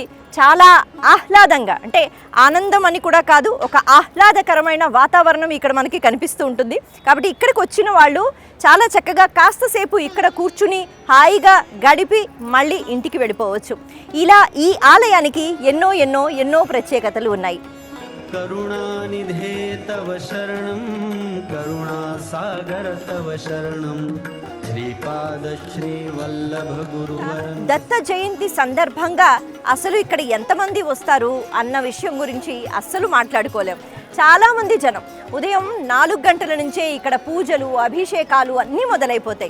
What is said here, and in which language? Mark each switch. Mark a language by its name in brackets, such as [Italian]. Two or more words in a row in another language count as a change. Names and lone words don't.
[Telugu] చాలా ఆహ్లాదంగా, అంటే ఆనందం అని కూడా కాదు, ఒక ఆహ్లాదకరమైన వాతావరణం ఇక్కడ మనకి కనిపిస్తూ ఉంటుంది. కాబట్టి ఇక్కడికి వచ్చిన వాళ్ళు చాలా చక్కగా కాస్తసేపు ఇక్కడ కూర్చుని హాయిగా గడిపి మళ్ళీ ఇంటికి వెళ్ళిపోవచ్చు. ఇలా ఈ ఆలయానికి ఎన్నో ఎన్నో ఎన్నో ప్రత్యేకతలు ఉన్నాయి. [Sanskrit] करुणानिधे तव शरणं करुणासागर तव शरणं శ్రీపాద శ్రీవల్లభ గురువరం. [Telugu] దత్త జయంతి సందర్భంగా అసలు ఇక్కడ ఎంతమంది వస్తారు అన్న విషయం గురించి అస్సలు మాట్లాడుకోలేం. చాలామంది జనం ఉదయం 4 గంటల నుంచే ఇక్కడ పూజలు అభిషేకాలు అన్నీ మొదలైపోతాయి.